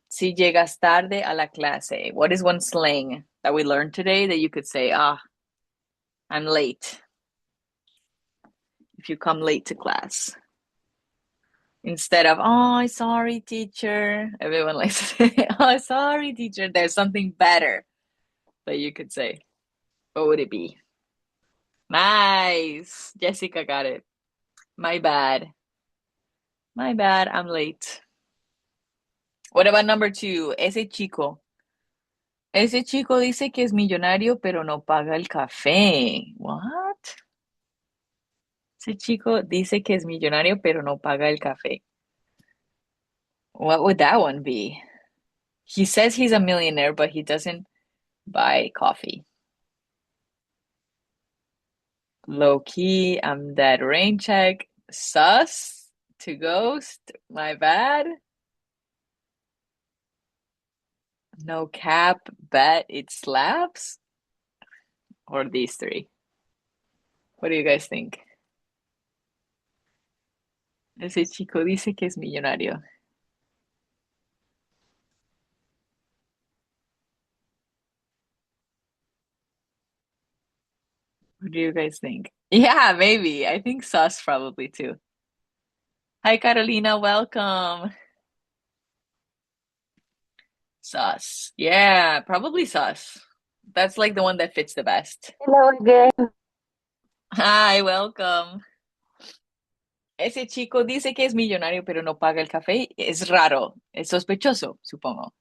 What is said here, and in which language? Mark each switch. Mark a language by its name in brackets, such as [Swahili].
[Spanish] Si llegas tarde a la clase. [English] What is one slang that we learned today that you could say, I'm late. If you come late to class. Instead of, oh, sorry, teacher. Everyone likes to say, oh, sorry, teacher. There's something better that you could say. What would it be? Nice. Jessica got it. My bad. My bad. I'm late. What about number 2? [Spanish] Ese chico. Ese chico dice que es millonario, pero no paga el café. What? Ese chico dice que es millonario, pero no paga el café. [English] What would that one be? He says he's a millionaire, but he doesn't buy coffee. Low key, I'm dead. Rain check. Sus to ghost. My bad. No cap. Bet it slaps. Or these 3. What do you guys think? [Spanish] Ese chico dice que es millonario. [English] What do you guys think? Yeah, maybe. I think sus probably too. Hi, Carolina. Welcome. Sus. Yeah, probably sus. That's like the one that fits the best. Hello again. Hi, welcome. [Spanish] Ese chico dice que es millonario, pero no paga el café. Es raro, es sospechoso, supongo.